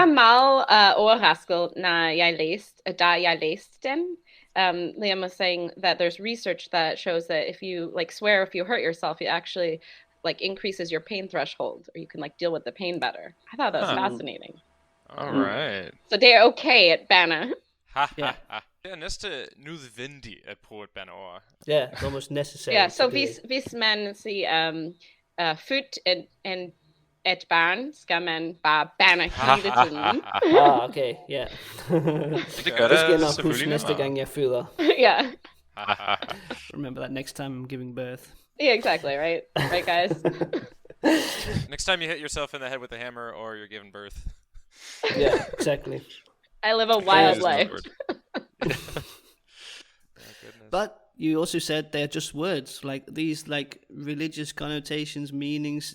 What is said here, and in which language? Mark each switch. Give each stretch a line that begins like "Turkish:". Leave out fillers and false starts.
Danish: var meget overrasket, da jeg læste den.
English: Liam was saying that there's research that shows that if you like swear, if you hurt yourself, it actually like increases your pain threshold, or you can like deal with the pain better. I thought that was fascinating. All right. So they're okay at banner.
Danish: Ja. Det er næsten nødvendigt at bruge et bandeord. Ja, det er
English: almost necessary.
Danish: Ja, så hvis man siger født en et barn, skal man bare banne hele tiden. Okay, ja. Det gør det skal jeg det nok huske næste gang jeg føder. Ja.
English: Remember that next time I'm giving birth. Yeah, exactly, right? Right, guys? Next time you hit yourself in the head with a hammer or you're giving birth. Yeah, exactly. I live a wild life. But you also said they're just words, like these like religious connotations, meanings.